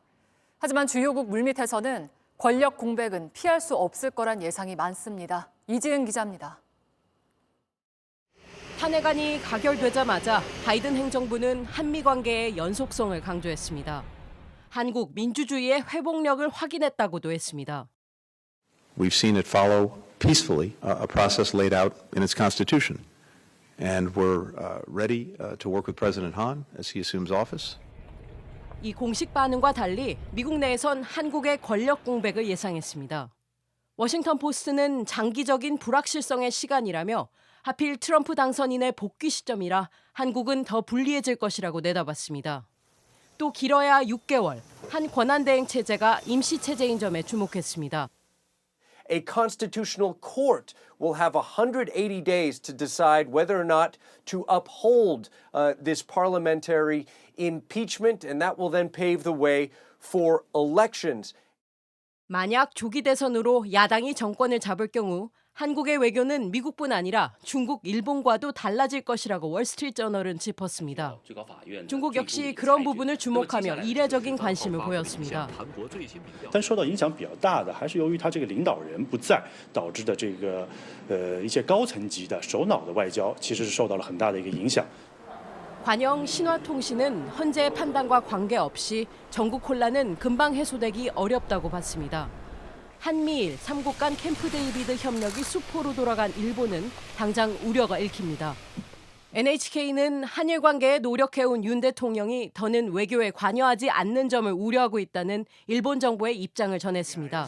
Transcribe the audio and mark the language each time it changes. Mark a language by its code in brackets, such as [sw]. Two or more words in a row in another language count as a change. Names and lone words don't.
[ko] 하지만 주요국 물밑에서는 권력 공백은 피할 수 없을 거란 예상이 많습니다. 이지은 기자입니다. 탄핵안이 가결되자마자 바이든 행정부는 한미 관계의 연속성을 강조했습니다. 한국 민주주의의 회복력을 확인했다고도 했습니다. [en] We've seen it follow peacefully a process laid out in its Constitution. And we're ready to work with President Han as he assumes office. [ko] 이 공식 반응과 달리 미국 내에선 한국의 권력 공백을 예상했습니다. 워싱턴 포스트는 장기적인 불확실성의 시간이라며 하필 트럼프 당선인의 복귀 시점이라 한국은 더 불리해질 것이라고 내다봤습니다. 또 길어야 6개월, 한 권한대행 체제가 임시 체제인 점에 주목했습니다. [en] A constitutional court will have 180 days to decide whether or not to uphold this parliamentary impeachment, and that will then pave the way for elections. [ko] 만약 조기 대선으로 야당이 정권을 잡을 경우 한국의 외교는 미국뿐 아니라 중국, 일본과도 달라질 것이라고 월스트리트저널은 짚었습니다. 중국 역시 그런 부분을 주목하며 이례적인 관심을 보였습니다. [zh] 但受到影响比较大的还是由于他这个领导人不在导致的这个一些高层级的首脑的外交其实是受到了很大的一个影响。 [ko] 관영 신화통신은 헌재의 판단과 관계없이 전국 혼란은 금방 해소되기 어렵다고 봤습니다. 한미일 3국 간 캠프 데이비드 협력이 수포로 돌아간 일본은 당장 우려가 읽힙니다. NHK는 한일 관계에 노력해온 윤 대통령이 더는 외교에 관여하지 않는 점을 우려하고 있다는 일본 정부의 입장을 전했습니다.